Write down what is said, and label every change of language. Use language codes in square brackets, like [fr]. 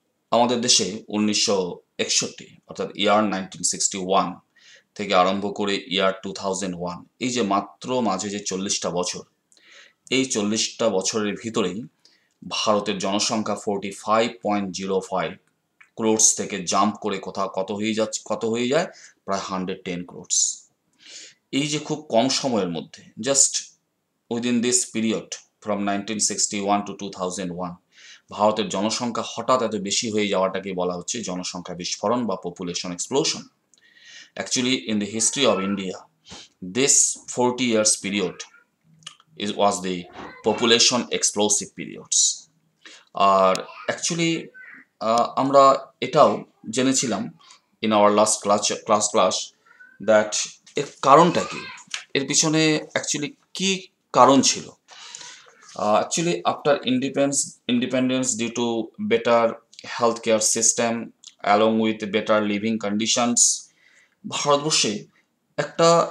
[bn] আমাদের দেশে 1961 অর্থাৎ ইয়ার 1961 থেকে আরম্ভ করে ইয়ার 2001 এই যে মাত্র মাঝে যে 40টা বছর, এই 40টা বছরের ভিতরেই ভারতের জনসংখ্যা 45.05 ক্রোর্স থেকে জাম্প করে কত হয়ে যায় প্রায় 110 ক্রোর্স। এই যে খুব কম সময়ের মধ্যে [en] just within this period from 1961 to 2001 [bn] ভারতের জনসংখ্যা হঠাৎ এত বেশি হয়ে যাওয়াটাকে বলা হচ্ছে জনসংখ্যা বিস্ফোরণ বা population explosion. [en] Actually in the history of India this 40 years period was the population explosive periods. [bn] আর actually আমরা এটাও জেনেছিলাম [en] in our last class that [bn] এর কারণটা কি, এর পিছনে অ্যাকচুয়ালি কি কারণ ছিল। [en] Actually after independence due to better healthcare system along with better living conditions [bn] ভারতবর্ষে একটা